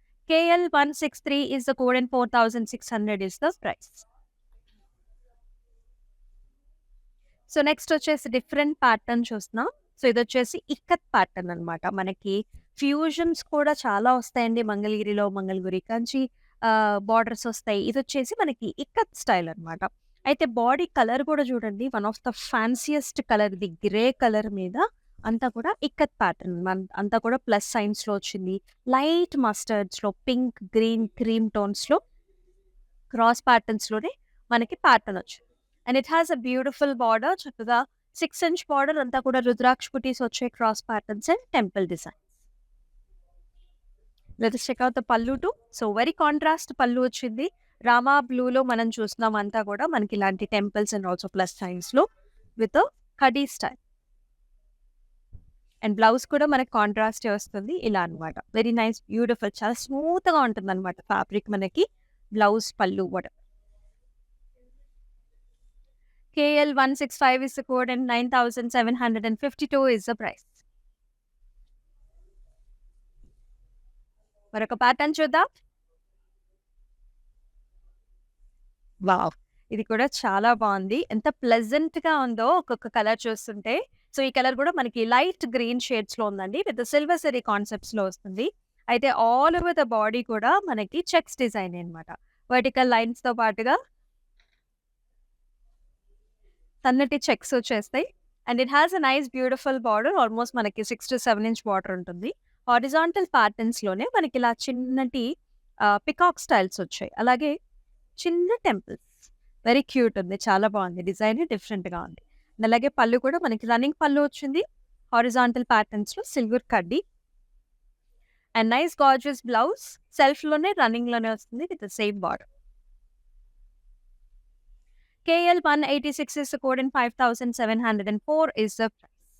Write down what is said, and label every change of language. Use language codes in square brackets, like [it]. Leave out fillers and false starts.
[en] KL163 is the code and 4,600 is the price. [te] So, next వచ్చేసి different pattern చూస్తున్నాం. So, ఇదొచ్చేసి ikat pattern అనమాట. మనకి fusions కూడా చాలా వస్తాయండి మంగళగిరిలో. మంగళగిరి కంచి బార్డర్స్ వస్తాయి. ఇదొచ్చేసి మనకి ఇక్కత్ స్టైల్ అనమాట. అయితే బాడీ కలర్ కూడా చూడండి. వన్ ఆఫ్ ద ఫ్యాన్సియెస్ట్ కలర్ ఇది గ్రే కలర్ మీద అంతా కూడా ఇక్కత్ ప్యాటర్న్. అంతా కూడా ప్లస్ సైన్స్‌లో వచ్చింది. Light మస్టర్డ్స్‌లో, pink, green, cream టోన్స్‌లో cross ప్యాటర్న్స్‌లోనే మనకి ప్యాటర్న్ వచ్చింది. [en] And it has a beautiful border. [te] చక్కగా 6 ఇంచ్ బార్డర్ అంతా కూడా రుద్రాక్ష బుటీస్ వచ్చే cross patterns and temple designs. [en] Let us check out the pallu too. [te] సో, వెరీ కాంట్రాస్ట్ పల్లు వచ్చింది. రామా బ్లూలో మనం చూస్తున్నాం అంతా కూడా మనకి ఇలాంటి టెంపుల్స్ అండ్ ఆల్సో ప్లస్ సైన్స్‌లో with khadi style. And blouse కూడా మనకి కాంట్రాస్టే వస్తుంది. ఇలా అన్నమాట. వెరీ నైస్ బ్యూటిఫుల్ చాలా స్మూత్‌గా ఉంటుందన్నమాట ఫ్యాబ్రిక్ మనకి. బ్లౌజ్, పల్లు కూడా. [en] KL165 is the code and 9,752 is the price. [te] మరొక ప్యాటర్న్ చూద్దాం. వావ్! ఇది కూడా చాలా బావుంది. ఎంత ప్లెజెంట్‌గా ఉందో ఒక్కొక్క కలర్ చూస్తుంటే. సో, ఈ కలర్ కూడా మనకి లైట్ గ్రీన్ షేడ్స్‌లో ఉందండి. విత్ సిల్వర్ జరీ కాన్సెప్ట్స్‌లో వస్తుంది. అయితే ఆల్ ఓవర్ ద బాడీ కూడా మనకి చెక్స్ డిజైనే అన్నమాట. వర్టికల్ లైన్స్‌తో పాటుగా సన్నటి చెక్స్ వచ్చేస్తాయి. [en] And it has a nice beautiful border. [te] Almost మనకి 6-7 ఇంచ్ బార్డర్ ఉంటుంది. హారిజాంటల్ ప్యాటర్న్స్‌లోనే మనకి ఇలా చిన్నటి పికాక్ స్టైల్స్ వచ్చాయి. అలాగే చిన్న టెంపుల్స్. వెరీ క్యూట్ ఉంది. చాలా బాగుంది. డిజైన్ డిఫరెంట్‌గా ఉంది. అండ్ అలాగే పళ్ళు కూడా మనకి రన్నింగ్ పళ్ళు వచ్చింది. హారిజాంటల్ ప్యాటర్న్స్‌లో సిల్వర్ కడ్డీ. And nice gorgeous blouse. సెల్ఫ్‌లోనే రన్నింగ్‌లోనే వస్తుంది with the same border. [en] KL186 is the code and 5,704 is the price.